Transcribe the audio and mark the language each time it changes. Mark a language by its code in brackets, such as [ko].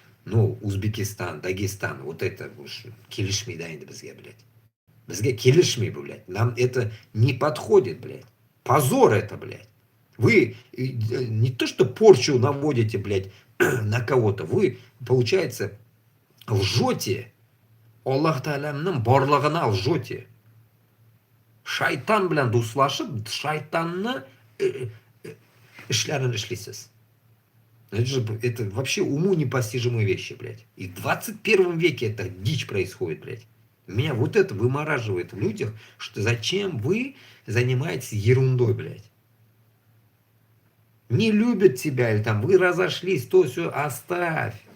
[ru] Ну, Узбекистан, Дагестан, вот это уж [kk] келишми, да, бізге, [ru] блядь. [kk] Бізге келишми, [ru] блядь. Нам это не подходит, блядь. Позор это, блядь. Вы не то, что порчу наводите, блядь, на кого-то. Вы, получается, лжете. [kk] Аллах Тааланың барлығына [ru] лжете. [tt] Шайтан белән дуслашып, шайтанны эшләрен эшлисез. [ru] Это вообще уму непостижимые вещи, блядь. И в 21 веке это дичь происходит, блядь. Меня вот это вымораживает в людях, что зачем вы занимаетесь ерундой, блядь. Не любят тебя, или там вы разошлись, то все, оставь.